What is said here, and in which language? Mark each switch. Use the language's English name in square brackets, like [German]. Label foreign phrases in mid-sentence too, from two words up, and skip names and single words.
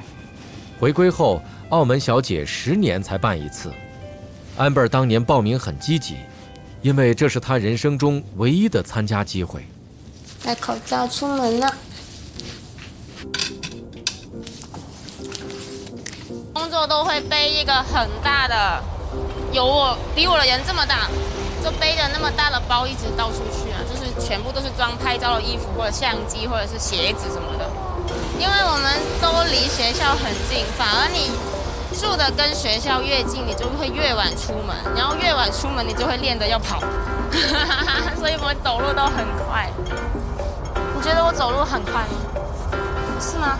[Chinese] 回歸後，澳門小姐10年才辦一次。Amber 當年報名很積極，因為這是她人生中唯一的參加機會。戴口罩出門了。工作都會背一個很大的，比我的人這麼大。就背着那麼大的包一直到處去啊，就是全部都是裝拍照的衣服或者相機或者是鞋子什麼的。因為我們都離學校很近，反而你住的跟學校越近，你就會越晚出門，然後越晚出門你就會練得要跑，所以我走路都很快。你覺得我走路很快嗎？是嗎？